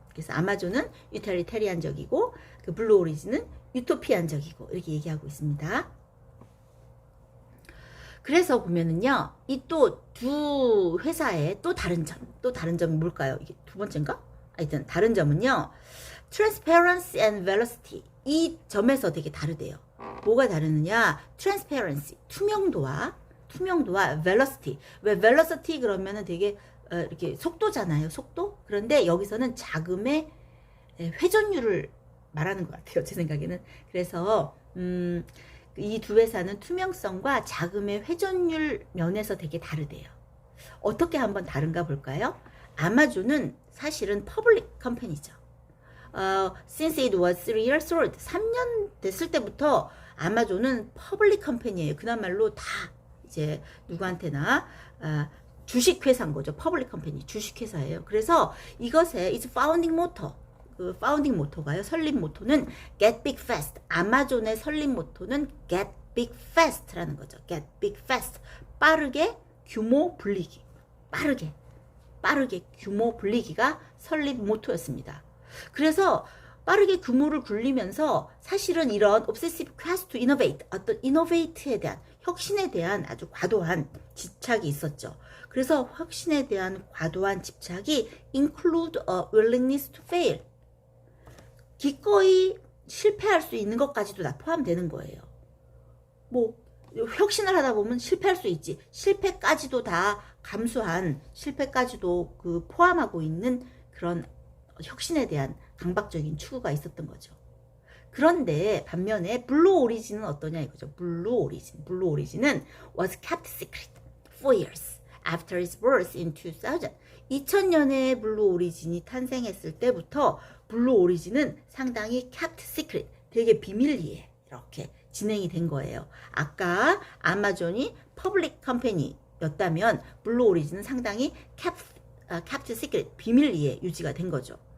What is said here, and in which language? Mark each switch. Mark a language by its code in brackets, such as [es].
[ko] 그래서 아마존은 유틸리테리안적이고 그 블루 오리진은 유토피안적이고 이렇게 얘기하고 있습니다. 그래서 보면은요, 이 또 두 회사의 또 다른 점이 뭘까요? 이게 두 번째인가? 하여튼 다른 점은요, [en] transparency and velocity. [ko] 이 점에서 되게 다르대요. 뭐가 다르느냐? transparency, 투명도와 velocity. 왜 velocity 그러면은 되게 이렇게 속도잖아요. 속도? 그런데 여기서는 자금의 회전율을 말하는 것 같아요. 제 생각에는. 그래서 이 두 회사는 투명성과 자금의 회전율 면에서 되게 다르대요. 어떻게 한번 다른가 볼까요? 아마존은 사실은 퍼블릭 컴퍼니죠. [en] Since it was 3 years old, [ko] 3년 됐을 때부터 아마존은 퍼블릭 컴퍼니예요. 그나말로 다 이제 누구한테나 주식회사인 거죠. 퍼블릭 컴퍼니, 주식회사예요. 그래서 이것의 [en] its founding motto, [ko] 그 파운딩 모토가요. 설립 모토는 Get Big Fast. 아마존의 설립 모토는 Get Big Fast라는 거죠. Get Big Fast. 빠르게 규모 불리기. 빠르게 규모 불리기가 설립 모토였습니다. 그래서 빠르게 규모를 굴리면서 사실은 이런 [en] obsessive quest to innovate, [ko] 어떤 innovate에 대한 혁신에 대한 아주 과도한 집착이 있었죠. 그래서 혁신에 대한 과도한 집착이 [en] include a willingness to fail. [ko] 기꺼이 실패할 수 있는 것까지도 다 포함되는 거예요. 뭐 혁신을 하다 보면 실패할 수 있지. 실패까지도 다 감수한, 실패까지도 그 포함하고 있는 그런 혁신에 대한 강박적인 추구가 있었던 거죠. 그런데 반면에 블루 오리진은 어떠냐 이거죠. [en] 블루 오리진은 was kept secret for years after its birth in 2000. [ko] 2000년에 블루 오리진이 탄생했을 때부터 블루 오리진은 상당히 [en] kept secret, [ko] 되게 비밀리에 이렇게 진행이 된 거예요. 아까 아마존이 퍼블릭 컴퍼니였다면 블루 오리진은 상당히 [en] kept secret, [ko] 비밀리에 유지가 된 거죠.